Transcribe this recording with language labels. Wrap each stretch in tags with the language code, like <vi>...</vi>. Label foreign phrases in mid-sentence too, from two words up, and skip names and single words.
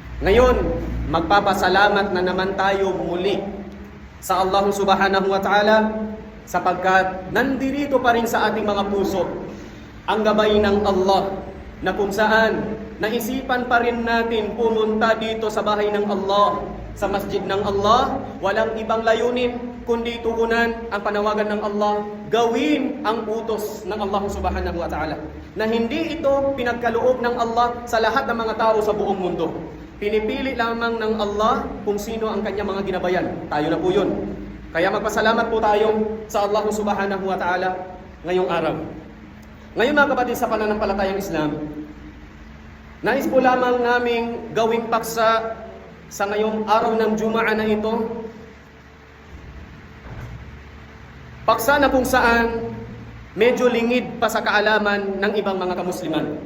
<tl>Ngayon, magpapasalamat na naman tayo muli sa</tl> <ar>الله سبحانه وتعالى</ar> <tl>sapagkat nandirito pa rin sa ating mga puso ang gabay ng Allah na kung saan naisipan pa rin natin pumunta dito sa bahay ng Allah, sa masjid ng Allah, walang ibang layunin kundi tugunan ang panawagan ng Allah, gawin ang utos ng Allah subhanahu wa ta'ala, na hindi ito pinagkaloob ng Allah sa lahat ng mga tao sa buong mundo. Pinipili lamang ng Allah kung sino ang kanyang mga ginabayan. Tayo na po yun. Kaya magpasalamat po tayo sa</tl> <ar>الله سبحانه وتعالى</ar> <tl>ngayong araw. Ngayon mga kapatid, sa pananampalatayang Islam, nais po lamang naming gawing paksa sa ngayong araw ng Jumaa na ito. Paksa na kung saan medyo lingid pa sa kaalaman ng ibang mga kamusliman.</tl>